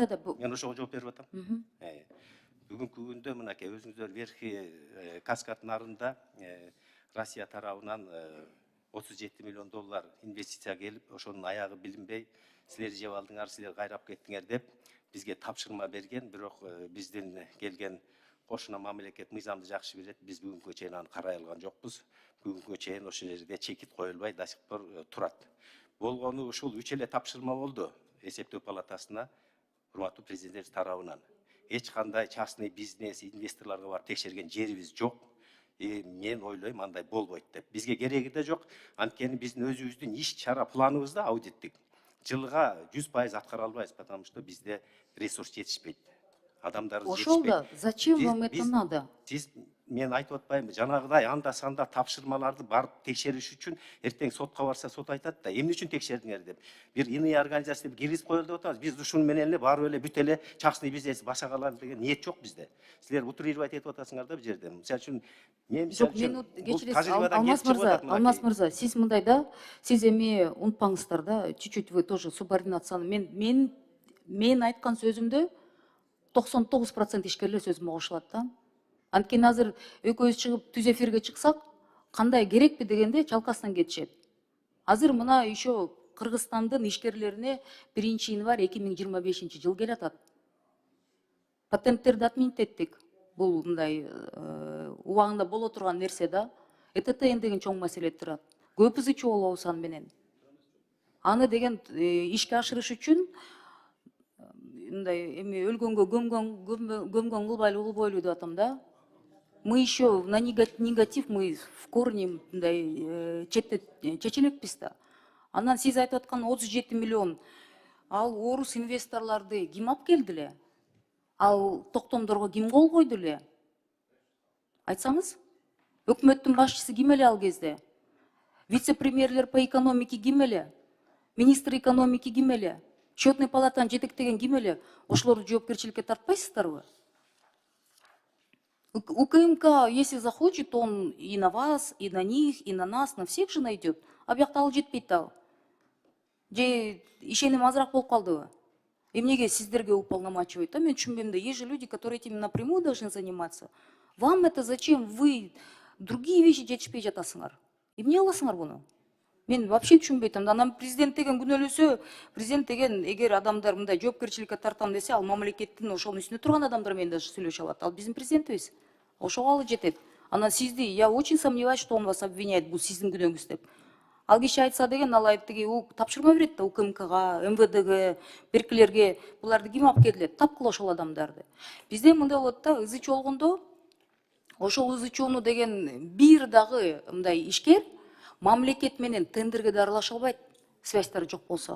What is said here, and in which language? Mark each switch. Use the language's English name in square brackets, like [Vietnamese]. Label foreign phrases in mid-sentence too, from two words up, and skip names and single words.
[Kyrgyz] Мен ошого жооп берип атам. Бүгүнкү күндө мынакей өзүңүздөр Верхий Каскад нарында Россия тарабынан 37 миллион доллар инвестиция келип, ошонун аягы билинбей, силер жеп алдыңар, силер кайрап кеттиңер деп бизге тапшырма берген, бирок биздин келген кошуна мамлекет мыйзамды жакшы билет, биз бүгүнкү чейин аны карай алган жокпуз. Бүгүнкү чейин ошол жерде чекит коюлбай [Russian] до сих пор [Kyrgyz] турат. Болгону ушул 3 эле тапшырма болду эсептөө палатасына урматтуу президент тарабынан. Эч кандай [Russian] частный бизнес, [Kyrgyz] инвесторлорго барып текшерген жерибиз жок. Мен ойлойм андай болбойт деп. Бизге кереги да жок. Анткени биздин өзүбүздүн иш чара планыбызда аудиттик жылга 100% аткара албайбыз, [Russian] потому что [Kyrgyz] бизде ресурс жетишпейт. Адамдарыбыз жетишпейт. Ошол да, [Russian] зачем вам это надо? [Kyrgyz] Сиз мен айтып атпаймынбы, жанагыдай анда санда тапшырмаларды барып текшериш үчүн эртең сотко барса сот айтат да, эмне үчүн текшердиңер деп. Бир иный организация киргизип коелу деп атабыз. Биз ушун менен эле барып эле бүт эле [Russian] частный бизнес [Kyrgyz] башка кылалы деген ниет жок бизде. Силер утрировать этип атасыңар да бул жерде. Мисалы үчүн мен Алмаз мырза, сиз мындай да, сиз эми унутпаңыздар да, [Russian] чуть-чуть вы тоже [Kyrgyz] субординацияны мен айткан сөзүмдө 99% ишкерлер сөзүмө кошулат да. Анткени азыр экөөбүз чыгып түз эфирге чыксак, кандай керекпи дегенде чалкасынан кетишет. Азыр мына еще Кыргызстандын ишкерлерине 1 январь 2025 жыл келатат. Патенттерди отменить еттик. Бул мындай убагында боло турган нерсе да. ЭТТН деген чоң маселе турат. Көп ызы чоолобуз аны менен. Аны деген ишке ашырыш үчүн мындай эми өлгөнгө көмгөн кылбойлу деп атам да. [Russian] Мы еще на негатив мы в корне [Kyrgyz] мындай чече элекпиз да. Анан сиз айтып аткан 37 миллион ал орус инвесторларды ким алып келди эле? Ал токтомдорго ким кол койду эле? Айтсаңыз? Өкмөттүн башчысы ким эле ал кезде? Вице-премьерлер [Russian] по экономике [Kyrgyz] ким эле? [Russian] Министр экономики [Kyrgyz] ким эле? Счетный палатаны жетектеген ким эле? Ошолорду жоопкерчиликке тартпайсыздарбы? [Russian] УКМК, если захочет, он и на вас, и на них, и на нас, на всех же найдет. [Kyrgyz] А бияқта ал жетпейт ал. Же ишеним азыраак болуп калдыбы? Эмнеге сиздерге уполномачивать? Мен түшүнбөйм да. [Russian] Есть же люди, которые этим напрямую должны заниматься. Вам это зачем? Вы другие вещи [Kyrgyz] жетишпей жатасыңар. Эмне аласыңар буну? Мен вообще түшүнбөй атам. Анан президент деген күнөөлөсө, президент деген эгер адамдар мындай жоопкерчиликке тартам десе, ал мамлекеттин ошонун үстүнө турган адамдар менен даже сүйлөшө алат. Ал биздин президентибиз. Ошого алы жетет. Анан сизди, [Russian] я очень сомневаюсь, что он вас обвиняет, [Kyrgyz] бул сиздин күнөөңүз деп. Ал киши айтса деген, ал айтты, тапшырма берет да УКМКга, МВДге, беркилерге, буларды ким алып келди? Тапкыла ошол адамдарды. Бизде мындай болот да, ызы чолгондо, ошол ызы чоону деген бир дагы мындай ишкер мамлекет менен тендерге да аралаша албайт, связьтары жок болсо.